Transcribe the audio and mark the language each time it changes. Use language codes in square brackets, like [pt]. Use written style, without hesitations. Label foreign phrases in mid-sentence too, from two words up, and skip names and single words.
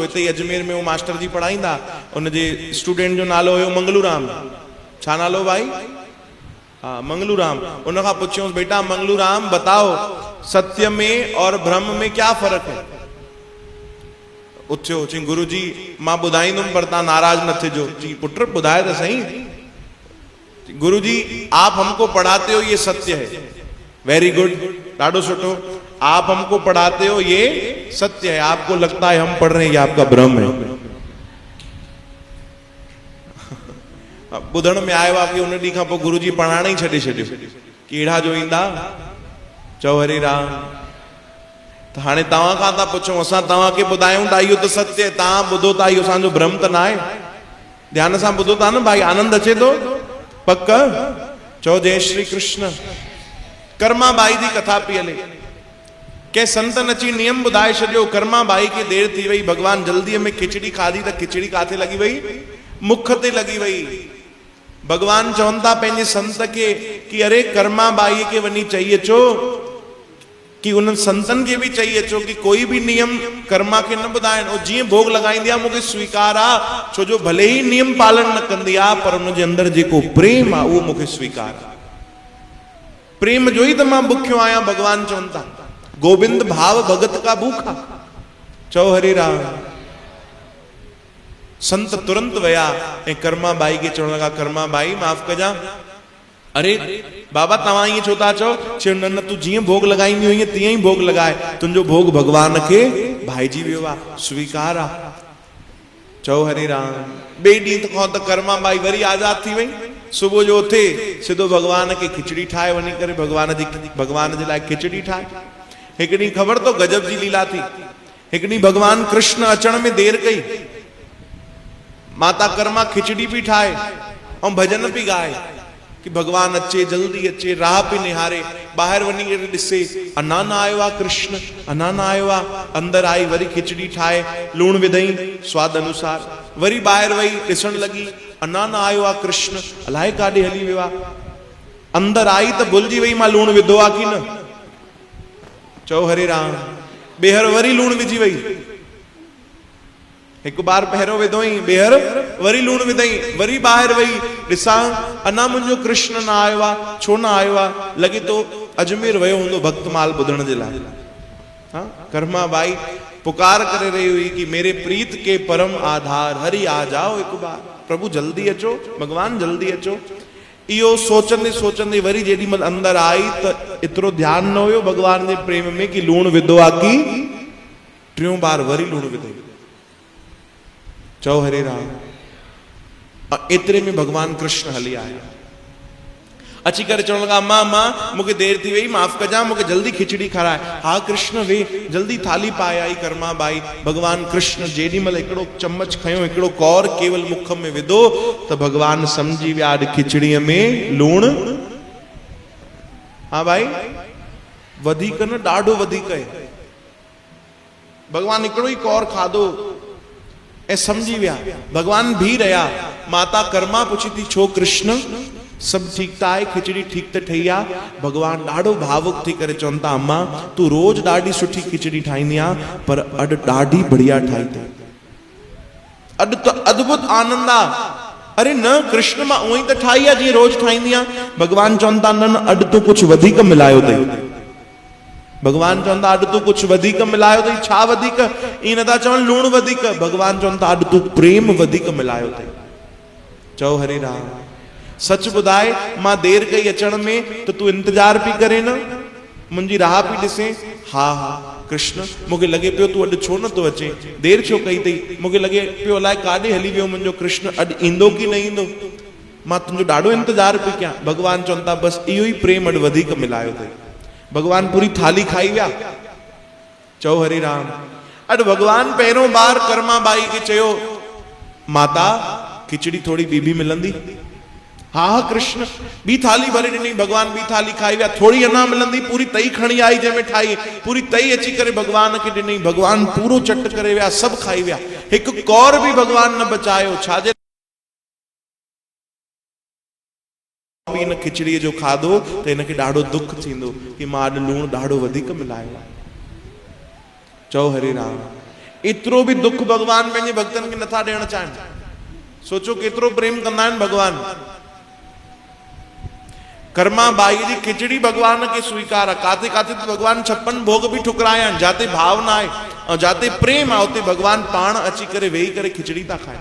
[sd] हिते ई अजमेर में उहो मास्टर जी पढ़ाईंदा, उनजे स्टूडेंट जो नालो हुयो मंगलूराम। छा नालो भाई? हाँ, मंगलूराम। उनखां पुछियोसि, [hi] बेटा मंगलूराम बताओ सत्य में और भ्रम में क्या फर्क है? [sd] उथियो, चई गुरु जी मां ॿुधाईंदुमि पर तव्हां नाराज न थिजो। चई पुट ॿुधाए त सही। [hi] गुरु जी आप हमको पढ़ाते हो ये सत्य है। [en] very good, [sd] ॾाढो सुठो। [hi] आप हमको पढ़ाते हो ये सत्य है, आपको लगता है हम पढ़ रहे हैं, ये आपका भ्रम है। [sd] ॿुधण में आयो आहे कि उन ॾींहं खां पोइ गुरु जी पढ़ाइण ई छॾे छॾियो। कहिड़ा जो ईंदा चओ हरे राम। त हाणे तव्हां खां था पुछूं, असां तव्हांखे ॿुधायूं था इहो त सत्य आहे, तव्हां ॿुधो था, इहो असांजो भ्रम त न आहे? ध्यान सां ॿुधो था न भाई, आनंद अचे थो? पक चओ जय श्री कृष्ण। कर्मा बाई जी कथा पई हले। के संतन अची नियम ॿुधाए छॾियो। कर्मा बाई खे देर थी वई, भगवान जल्दीअ में खिचड़ी खाधी त खिचड़ी काथे लॻी वई? मुख ते लॻी वई। भगवान चवनि था पंहिंजे संत खे कि अरे कर्मा बाई खे वञी चई अचो कि उन संतन खे बि चई अचो कि कोई भी नियम कर्मा खे न ॿुधाइनि। और जीअं भोग लॻाईंदी आहे मूंखे स्वीकार आहे, छो जो भले ही नियम पालन न कंदी आहे पर उनजे अंदरि जेको प्रेम आहे उहो मूंखे स्वीकार आहे। प्रेम जो ई त मां बुखियो आहियां। भगवान चवनि था [hi] गोविंद भाव भगत का भूखा। [sd] चओ हरे राम। संत तुरंत वया ऐं कर्मा बाई खे चवण लॻा, कर्मा बाई माफ़ कजां। अरे बाबा तव्हां ईअं छो था चओ? चयो न न, तूं जीअं भोग लॻाईंदी हुई तीअं ई भोग लॻाए, तुंहिंजो भोग भगवान खे भाइजी वियो आहे, स्वीकार आहे। चओ हरे राम। ॿिए ॾींहं खां त कर्मा बाई वरी आज़ाद थी वई। सुबुह जो उथे सिधो भगवान खे खिचड़ी ठाहे वञी करे भगवान जे लाइ खिचड़ी ठाहे। हिकु ॾींहुं ख़बर तो गजब जी लीला थी। हिकु ॾींहुं भगवान कृष्ण अचण में देर कई। माता कर्मा खिचड़ी पई ठाहे ऐं भजन पई गाए कि भगवान अचे, जल्दी अचे, राह पई निहारे। ॿाहिरि वञी करे ॾिसे, अञा न आयो आहे कृष्ण, अञा न आयो आहे। अंदरि आई, वरी खिचड़ी ठाहे, लूणु विधई स्वाद अनुसार। वरी ॿाहिरि वई, ॾिसण लॻी, अञा न आयो आहे कृष्ण, अलाए काॾे हली वियो आहे। अंदरि आई त भुलिजी वई मां लूणु विधो आहे कि न। चओ हरे राम। ॿीहर वरी लूणु विझी वई। हिकु बार पहिरियों विधोई, ॿीहर वरी लूणु विधई। वरी ॿाहिरि वई, ॾिसां अञा मुंहिंजो कृष्ण न आयो आहे। छो न आयो आहे? लॻे तो अजमेर वियो हूंदो भक्तमाल ॿुधण जे लाइ। हाँ, कर्मा बाई पुकार करे रही हुई कि [hi] मेरे प्रीत के परम आधार हरि आ जाओ [sd] हिकु बार। प्रभु जल्दी अचो, भगवान जल्दी अचो। इहो सोचंदे सोचंदे वरी जेॾी महिल अंदरि आई त एतिरो ध्यानु न हुयो भगवान जे प्रेम में कि लूणु विधो आहे कि टियों बार वरी लूणु विधई। चओ हरे राम। एतिरे में भगवान कृष्ण हली आया। अची करे चवण लॻा, मां मूंखे देर थी वई, माफ़ कजां, मूंखे जल्दी खिचड़ी खाराए। हा कृष्ण वे, जल्दी थाली पाए आई कर्मा बाई। भगवान कृष्ण जेॾी महिल हिकिड़ो चम्मच खयो, हिकिड़ो कौर केवल मुख में विधो त भगवान सम्झी विया अॼु खिचड़ीअ में लूणु। हा भाई, वधीक न, ॾाढो वधीक आहे। भगवान हिकिड़ो ई कौर खाधो ऐं समझी विया। भगवान भी रहा। माता कर्मा पुछी थी, छो कृष्ण सब ठीक था आहे, खिचड़ी ठीक त ठही आहे। भगवान ॾाढो भावुक थी करे चवनि था अम्मा तू रोज ॾाढी सुठी खिचड़ी ठाहींदी आहे पर अॼु ॾाढी बढ़िया ठाही अथई, अॼु त अद्भुत आनंद आहे। अरे न कृष्ण मां उअं ई त ठाही आहे जीअं रोज ठाहींदी आहे। भगवान चवनि था न अॼु तूं कुझु वधीक मिलायो अथई। भगवान चवनि था अॼु तूं कुझु वधीक मिलायो अथई। छा वधीक? ईअं नथा चवनि लूणु वधीक। भगवान चवनि था अॼु तूं प्रेम वधीक मिलायो अथई। चओ हरे राम। सच ॿुधाए मां देर कई अचण में त तूं इंतजार पई करे न, मुंहिंजी राह पई ॾिसे। हा हा कृष्ण मूंखे लॻे पियो तूं अॼु छो नथो अचे, देर छो कई अथई। मूंखे लॻे पियो अलाए काॾे हली वियो मुंहिंजो कृष्ण, अॼु ईंदो की न ईंदो, मां तुंहिंजो ॾाढो इंतजार पई कयां। भगवान चवनि था बसि इहो ई प्रेम अॼु वधीक मिलायो अथई। भगवान पूरी थाली खाई विया। चओ हरे राम। अॼु भगवान पहिरियों बार कर्मा बाई खे चयो माता खिचड़ी थोड़ी ॿी मिलंदी। हा हा कृष्ण ॿी थाली भरे ॾिनी। भगवान ॿी थाली खाई विया। थोड़ी अञा मिलंदी। पूरी तई खणी आई जंहिंमें ठाही, पूरी तई अची करे भगवान खे ॾिनी। भगवान पूरो चट करे विया, सभु खाई विया। हिकु कौर बि भगवान न बचायो। छाजे इन खिचड़ीअ जो खाधो त हिनखे ॾाढो दुख थींदो कि मां अॼु लूणु ॾाढो वधीक मिलायो। चओ हरे राम। एतिरो बि दुख भगवान पंहिंजे भक्तनि खे नथा ॾियणु चाहिनि। सोचो केतिरो प्रेम कंदा आहिनि भगवान। कर्मा बाई जी खिचड़ी भगवान खे स्वीकार आहे। काथे काथे तो भगवान 56 भोग बि ठुकराया आहिनि। जाते भावना आहे ऐं जाते प्रेम आहे उते भगवान पाण अची करे वेही करे खिचड़ी था खाइनि।